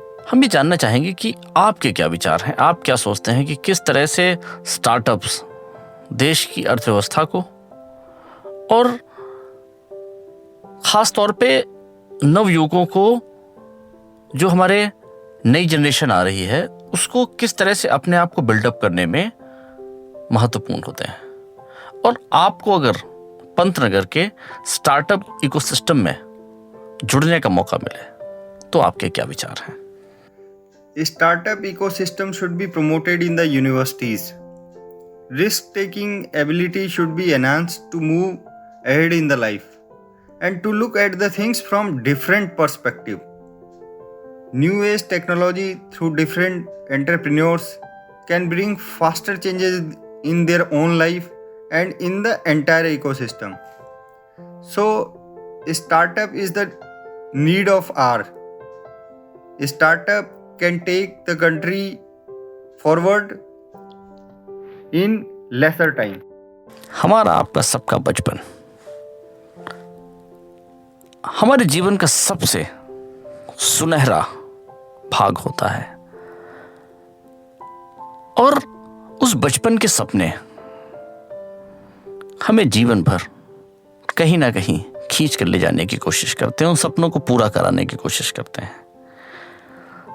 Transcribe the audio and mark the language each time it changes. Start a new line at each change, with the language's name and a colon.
Hindi: हम भी जानना चाहेंगे कि आपके क्या विचार हैं, आप क्या सोचते हैं कि किस तरह से स्टार्टअप्स देश की अर्थव्यवस्था को और खास तौर पे नवयुवकों को, जो हमारे नई जनरेशन आ रही है, उसको किस तरह से अपने आप को बिल्डअप करने में महत्वपूर्ण होते हैं। और आपको अगर पंतनगर के स्टार्टअप इकोसिस्टम में जुड़ने का मौका मिले तो आपके क्या विचार हैं?
English: Startup ecosystem should be promoted in the universities. Risk-taking ability should be enhanced to move ahead in the life and to look at the things from different perspective. New age technology through different entrepreneurs can bring faster changes in their own life and in the entire ecosystem. So, startup is the need of hour. Startup can take the country forward in lesser time.
Hindi: हमारा आपका सबका बचपन हमारे जीवन का सबसे सुनहरा भाग होता है, और उस बचपन के सपने हमें जीवन भर कहीं ना कहीं खींच कर ले जाने की कोशिश करते हैं, उन सपनों को पूरा कराने की कोशिश करते हैं।